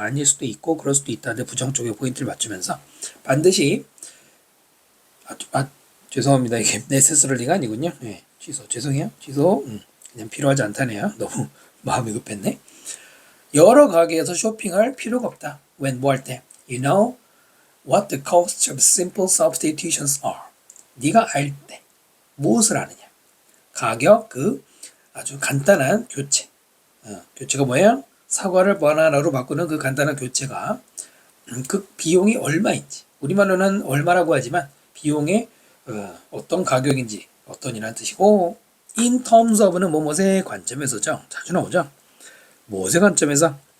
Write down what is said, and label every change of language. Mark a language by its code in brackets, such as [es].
[ko] 아닐 수도 있고 그럴 수도 있다. 근데 부정 쪽에 포인트를 맞추면서 반드시 죄송합니다. 이게 necessarly가 아니군요. 네, 죄송해요. 그냥 필요하지 않다네요. 너무 마음이 급했네. 여러 가게에서 쇼핑할 필요가 없다. [en] when [ko] 뭐 할 때 [en] you know what the costs of simple substitutions are. [ko] 네가 알 때 무엇을 아느냐. 가격 그 아주 간단한 교체. 교체가 뭐예요? 사과를 바나나로 바꾸는 그 간단한 교체가 그 비용이 얼마인지. 우리말로는 얼마라고 하지만 비용의 어떤 가격인지 어떤이라는 뜻이고 in terms of는 뭐뭐의 관점에서죠. 자주 나오죠. 무엇의 관점에서?